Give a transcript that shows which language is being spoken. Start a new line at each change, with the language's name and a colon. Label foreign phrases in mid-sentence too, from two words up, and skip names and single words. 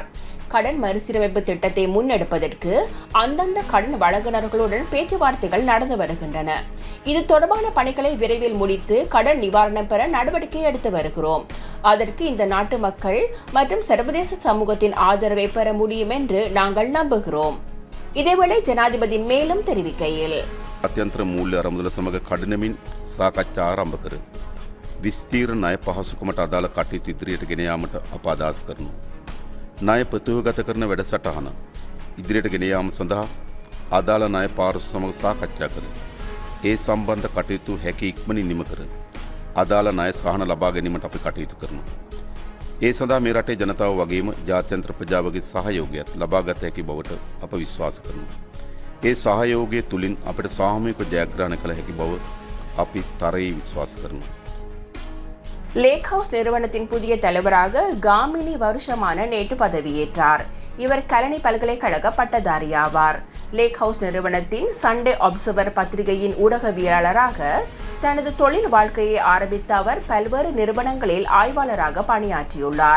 Tamil: கடன் மறுசீரமைப்பு திட்டத்தை முன்னெடுப்பதற்கு அந்தந்த கடன் வழங்குநர்களுடன் பேச்சுவார்த்தைகள் நடந்து வருகின்றன. இது தொடர்பான பணிகளை விரைவில் முடித்து கடன் நிவாரணம் பெற நடவடிக்கை எடுத்து வருகிறோம். அதற்கு இந்த நாட்டு மக்கள் மற்றும் சர்வதேச சமூகத்தின் ஆதரவை பெற முடியும் என்று நாங்கள் நம்புகிறோம். இதேவேளை ஜனாதிபதி மேலும் தெரிவிக்கையில்
Sinhala: අත්‍යන්තර මූල්‍ය අරමුදල සමග කඩනමින් සාකච්ඡා ආරම්භ කර විස්තීර්ණ ණය පහසුකමට අදාළ කටයුතු ඉදිරියට ගෙන යාමට අප අදහස් කරනවා. ණය ප්‍රතිවගත කරන වැඩසටහන ඉදිරියට ගෙන යාම සඳහා අදාළ ණය පාර්ශ්ව සමග සාකච්ඡා කර ඒ සම්බන්ධ කටයුතු හැකි ඉක්මනින් නිම කර අදාළ ණය සහන ලබා ගැනීමට අපි කටයුතු කරනවා. ඒ සඳහා මේ රටේ ජනතාව වගේම ජාත්‍යන්තර ප්‍රජාවගේ සහයෝගයත් ලබා ගත හැකි බවට අප විශ්වාස කරනවා. ඒ සහයෝගය තුලින් අපට සාමූහික ජයග්‍රහණ කළ හැකි බව අපි තරයේ විශ්වාස කරනවා.
Tamil: லேக் ஹவுஸ் நிறுவனத்தின் புதிய தலைவராக காமினி வருஷமான நேற்று பதவியேற்றார். இவர் கலனி பல்கலைக்கழக பட்டதாரி ஆவார். லேக் ஹவுஸ் நிறுவனத்தின் சண்டே அப்சர்வர் பத்திரிகையின் ஊடகவியலாளராக தனது தொழில் வாழ்க்கையை ஆரம்பித்த அவர் பல்வேறு நிறுவனங்களில் ஆய்வாளராக பணியாற்றியுள்ளார்.